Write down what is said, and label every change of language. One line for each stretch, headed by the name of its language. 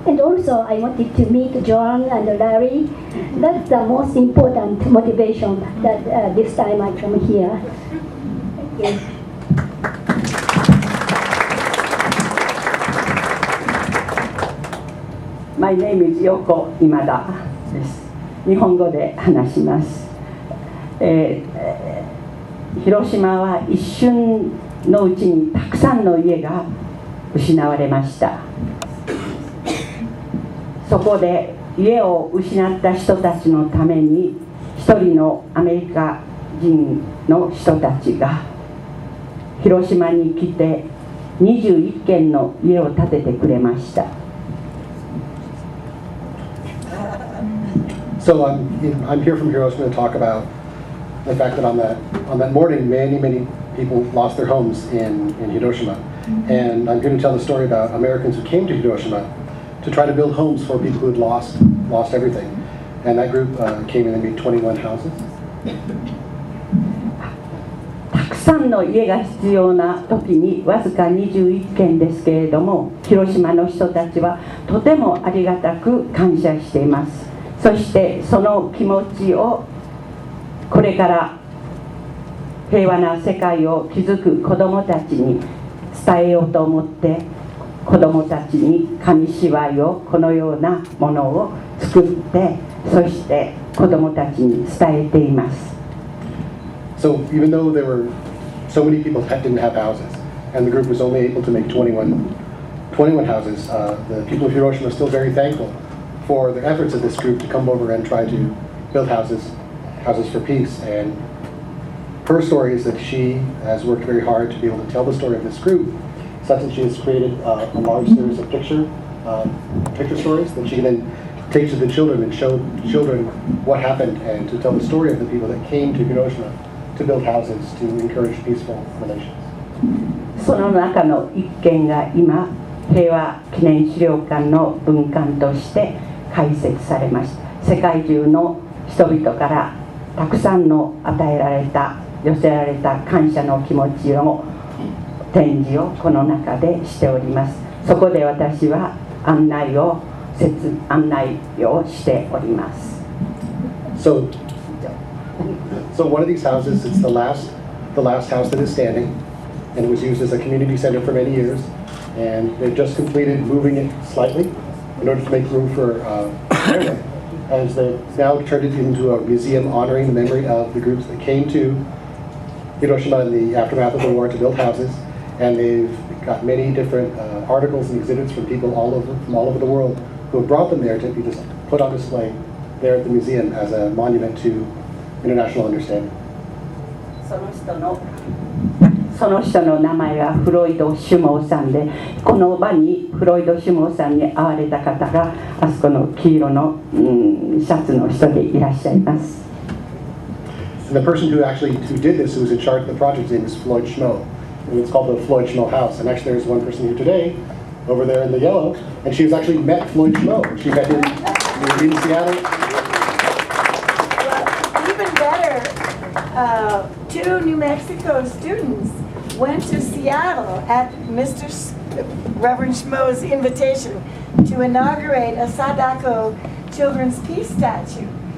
English: And also I wanted to meet Joan and Larry. That's the most important motivation that this time I come here. Thank you. My name is Yoko Imada
Japanese: です。日本語で話します。広島は一瞬のうちにたくさんの家が失われました。そこで家を失った人たちのために一人のアメリカ人の人たちが広島に来て21軒の家を建ててくれました。
English: So I'm here from Hiroshima to talk about the fact that on that morning, many people lost their homes in Hiroshima, and I'm going to tell the story about Americans who came to Hiroshima to try to build homes for people who had lost everything, and that group came in and made 21 houses.
Japanese: たくさんの家が必要な時にわずか21軒ですけれども、広島の人たちはとてもありがたく感謝しています。そしてその気持ちをこれから平和な世界を築く子どもたちに伝えようと思って、子どもたちに紙芝居をこのようなものを作って、そして子どもたちに伝えています。
English: So even though there were so many people that didn't have houses, and the group was only able to make 21 houses, the people of Hiroshima are still very thankful for the efforts of this group to come over and try to build houses for peace. And her story is that she has worked very hard to be able to tell the story of this group, such that she has created a large series of picture stories that she can then take to the children and show children what happened, and to tell the story of the people that came to Hiroshima to build houses to encourage peaceful relations.
Japanese: その中の一軒が今平和記念資料館の分館として開設されました。世界中の人々からたくさんの与えられた、寄せられた感謝の気持ちの展示をこの中でしております。そこで私は案内をしております。
English: So one of these houses, it's the last house that is standing, and it was used as a community center for many years, and they've just completed moving it slightly in order to make room for airway, as they've now turned it into a museum honoring the memory of the groups that came to Hiroshima in the aftermath of the war to build houses, and they've got many different articles and exhibits from people from all over the world who have brought them there to be just put on display there at the museum as a monument to international understanding.
Japanese: その人の名前はフロイド・シュモーさんで、この場にフロイド・シュモーさんに会われた方があそこの黄色のシャツの人でいらっしゃいます。
English: And the person who did this, who was in charge of the project, his name is Floyd Schmo. And it's called the Floyd Schmo House. And actually there's one person here today, over there in the yellow, and she's actually met Floyd Schmo. She met him in Seattle. Well, even better, 2 New Mexico students went to Seattle at Reverend Schmo's invitation to inaugurate a Sadako Children's Peace Statue.